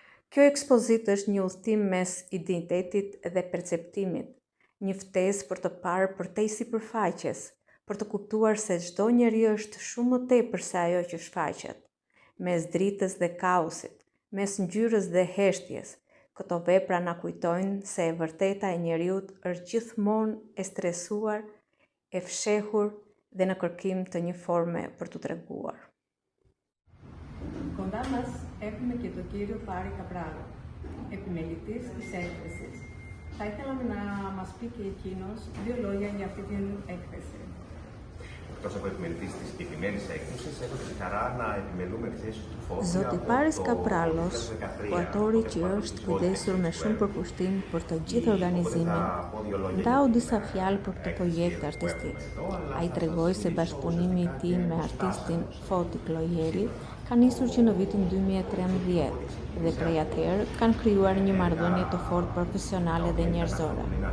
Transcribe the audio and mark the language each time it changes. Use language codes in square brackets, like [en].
[sq] Kjo ekspozitë është një udhtim mes identitetit dhe perceptimit, një ftesë për të parë përtej sipërfaqes, për të kuptuar se çdo njeri është shumë më tepër se ajo që shfaqet. Mes dritës dhe kaosit, mes ngjyrës dhe heshtjes, këto vepra na kujtojnë se e vërteta e njeriut është gjithmonë e stresuar, e fshehur, dhe në kërkim të një forme për të treguar. [el] Κοντά μας έχουμε και τον κύριο Πάρη Καπράλο, επιμελητής της έκθεσης. Θα ήθελα να μας πει και εκείνος 2 λόγια για αυτή την έκθεση. Εκτός από επιμελητής της συγκεκριμένης έκθεσης, έχω τη χαρά να επιμελούμε εκθέσεις του Φώτη. [sq] Zoti Paris Kapralos, autori që është kujdesur me shumë përkushtim për të gjithë organizimin, ndau disa fjalë për këtë projekt artistik. Ai tregoi se bashkëpunimi i tij me artistin Foti Klojeri ka nisur që në vitin 2013 dhe prej atëherë kanë krijuar një marrëdhënie të fortë profesionale dhe njerëzore.